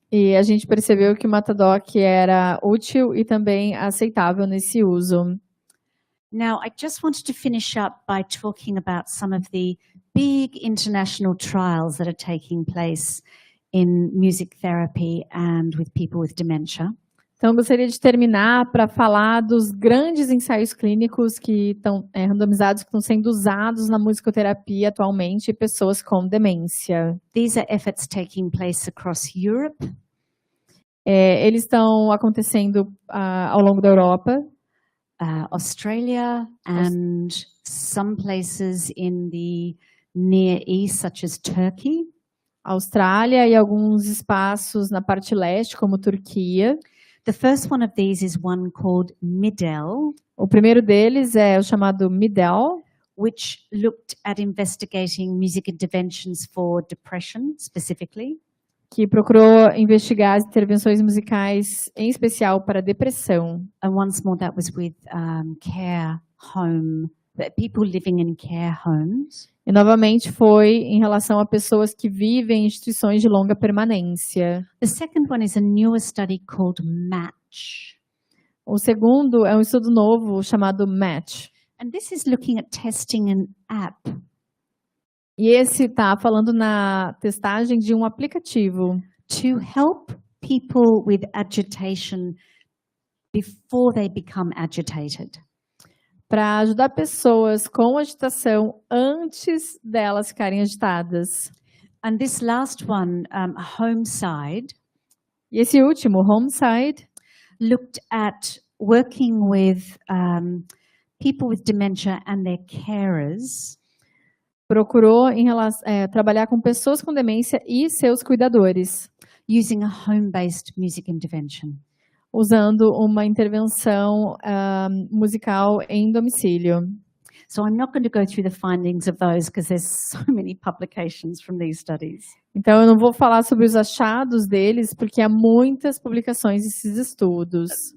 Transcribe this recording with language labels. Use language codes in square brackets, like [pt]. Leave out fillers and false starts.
[pt] E a gente percebeu que o Matadoc era útil e também aceitável nesse uso. [en] Now, I just wanted to finish up by talking about some of the big international trials that are taking place in music therapy and with people with dementia. [pt] Então, eu gostaria de terminar para falar dos grandes ensaios clínicos que estão randomizados, que estão sendo usados na musicoterapia atualmente em pessoas com demência. [en] These are efforts taking place across Europe. [pt] Eles estão acontecendo ao longo da Europa. [en] Australia and some places in the Near East, such as Turkey. [pt] Austrália e alguns espaços na parte leste, como Turquia. [en] The first one of these is one called MIDEL. [pt] O primeiro deles é o chamado MIDEL, [en] which looked at investigating music interventions for depression, specifically. [pt] Que procurou investigar as intervenções musicais, em especial para depressão. [en] And once more, that was with care home, people living in care homes. [pt] E novamente foi em relação a pessoas que vivem em instituições de longa permanência. [en] The second one is a newer study called MATCH. [pt] O segundo é um estudo novo chamado MATCH. [en] And this is looking at testing an app. [pt] E esse está falando na testagem de um aplicativo. [en] To help people with agitation before they become agitated. [pt] Para ajudar pessoas com agitação antes delas ficarem agitadas. [en] And this last one, Homeside. [pt] E esse último, Homeside, [en] looked at working with people with dementia and their carers. [pt] Procurou trabalhar com pessoas com demência e seus cuidadores. [en] Using a home-based music intervention. [pt] Usando uma intervenção musical em domicílio. [en] So I'm not going to go through the findings of those because there's so many publications from these studies. [pt] Então eu não vou falar sobre os achados deles porque há muitas publicações desses estudos.